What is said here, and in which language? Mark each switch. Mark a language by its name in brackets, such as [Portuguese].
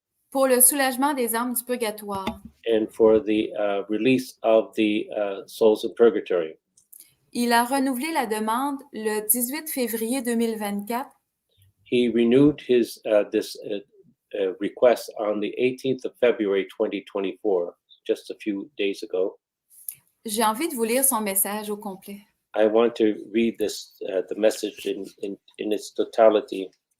[French] pour le soulagement des âmes du purgatoire. [English] and for the release of the souls in purgatory. [French] Il a renouvelé la demande le 18 février 2024 [English] He renewed his this request on the 18th of February 2024, just a few days ago. [French] J'ai envie de vous lire son message au complet. [English] I want to read this the message in its totality.